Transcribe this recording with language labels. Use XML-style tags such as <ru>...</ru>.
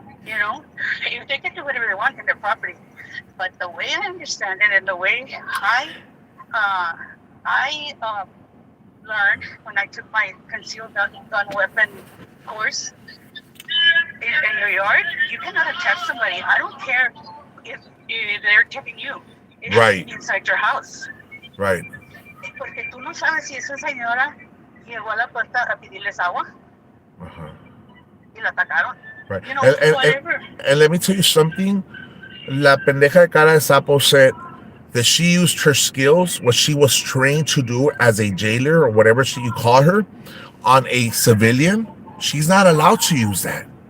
<en>You know, they can do whatever they want in their property, but the way I understand it and the way I learned when I took my concealed gun weapon course in your yard, you cannot attack somebody. I don't care if they're attacking you. Right. Inside your house. Right.</en> <es>Porque tú no sabes si esa señora llegó a la puerta a pedirles agua. Y la atacaron.</es> <en>Right. You know, whatever. And let me tell you something.</en> <es>La pendeja de cara de sapo</es> <en>said that she used her skills, what she was trained to do as a jailer or whatever you call her, on a civilian. She's not allowed to use that.</en>